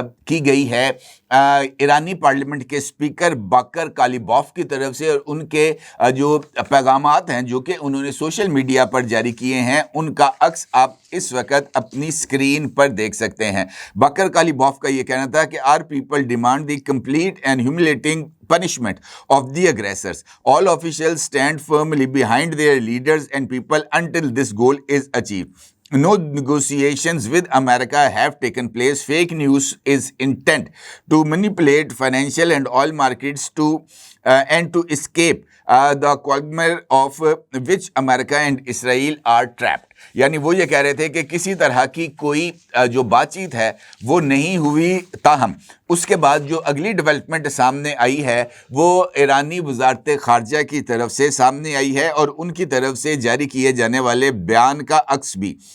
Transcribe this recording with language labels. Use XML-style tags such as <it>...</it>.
<ur>کی گئی ہے ایرانی پارلیمنٹ کے اسپیکر باقر کالیباف کی طرف سے، اور ان کے جو پیغامات ہیں جو کہ انہوں نے سوشل میڈیا پر جاری کیے ہیں ان کا عکس آپ اس وقت اپنی اسکرین پر دیکھ سکتے ہیں۔ باقر کالیباف کا یہ کہنا تھا کہ</ur> <en>our people demand the complete and humiliating punishment of the aggressors. All officials stand firmly behind their leaders and people until this goal is achieved. No negotiations with America have taken place. Fake news is intent to manipulate financial and oil markets and to escape the quagmire of which America and Israel are trapped.</en> <ur>یعنی وہ یہ کہہ رہے تھے کہ کسی طرح کی کوئی جو بات چیت ہے وہ نہیں ہوئی، تاہم اس کے بعد جو اگلی ڈیولپمنٹ سامنے آئی ہے وہ ایرانی وزارت خارجہ کی طرف سے سامنے آئی ہے، اور ان کی طرف سے جاری کیے جانے والے بیان کا عکس بھی</ur>